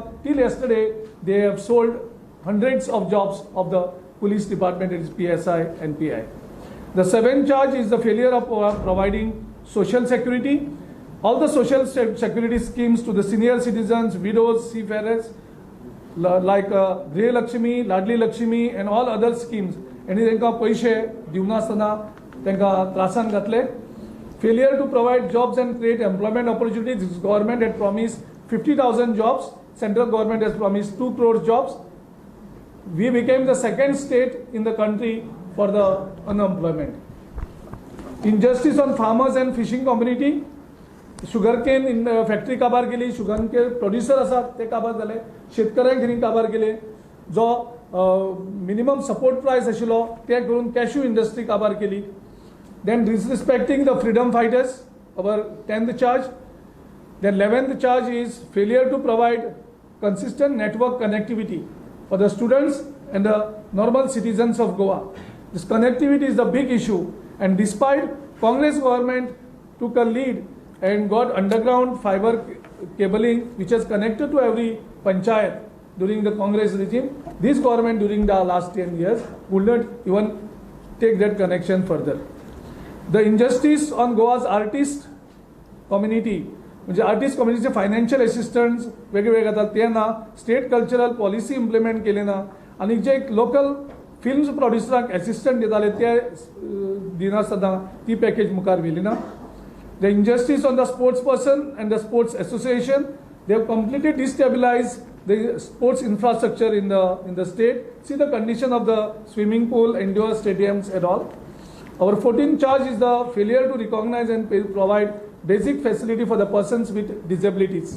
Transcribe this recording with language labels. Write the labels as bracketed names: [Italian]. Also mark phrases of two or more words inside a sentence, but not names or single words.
[English] Till yesterday, they have sold hundreds of jobs of the police department, it is PSI and PI. The seventh charge is the failure of providing social security. All the social security schemes to the senior citizens, widows, seafarers, like Griha Lakshmi, Ladli Lakshmi, and all other schemes. [Konkani] And त्यांका पैसे दिवनासतना त्यांका त्रासान घातले. [English] Failure to provide jobs and create employment opportunities. This government had promised 50,000 jobs. Central government has promised 2 crore jobs. We became the second state in the country for the unemployment. Injustice on farmers and fishing community. Sugarcane in factory [Konkani] काबार केली, [English] sugarcane producer [Konkani] असतात ते काबार झाले, शेतकऱ्यांक हिरी काबार केले, जो [English] minimum support price [Konkani] आशिल्लो ते करून [English] cashew industry [Konkani] काबार केली. [English] Then disrespecting the freedom fighters, our 10th charge. Then 11th charge is failure to provide consistent network connectivity for the students and the normal citizens of Goa. This connectivity is the big issue, and despite Congress government took a lead and got underground fiber cabling which has connected to every panchayat during the Congress regime, this government during the last 10 years would not even take that connection further. The injustice on Goa's artist community, [Konkani] म्हणजे [English] artist community financial assistants [Konkani] वेगवेगळे घेतात ते ना, [English] state cultural policy implement [Konkani] केली ना, आणि जे [English] local films [Konkani] प्रोड्युसरांक असिस्टंट दिताले ते दिनासतना ती पॅकेज मुखार व्हेली ना. [English] द injustice on the sports person and the sports association, they have completely destabilized the sports infrastructure in the state. See the condition of the swimming pool, indoor stadiums and all. Our 14th charge is the failure to recognize and provide basic facility for the persons with disabilities.